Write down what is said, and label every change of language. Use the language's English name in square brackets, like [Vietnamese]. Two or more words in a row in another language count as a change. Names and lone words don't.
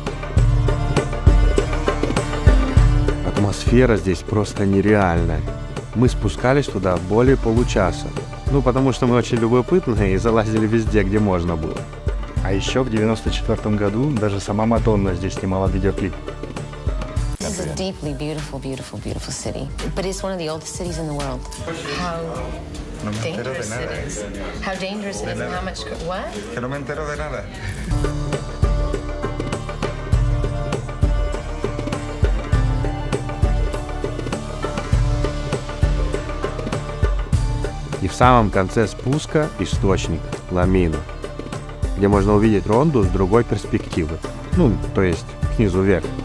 [Russian] Атмосфера здесь просто нереальная. Мы спускались туда более получаса, потому что мы очень любопытные и залазили везде, где можно было. А еще в 94 году даже сама Мадонна здесь снимала видеоклип. [English] This is a deeply beautiful, beautiful, beautiful city. But it's one of the oldest cities in the world. How dangerous it is. How dangerous it is and how much... What? [Spanish] Que no me entero de nada. [Russian] И в самом конце спуска источник Ламина, где можно увидеть Ронду с другой перспективы, то есть снизу вверх.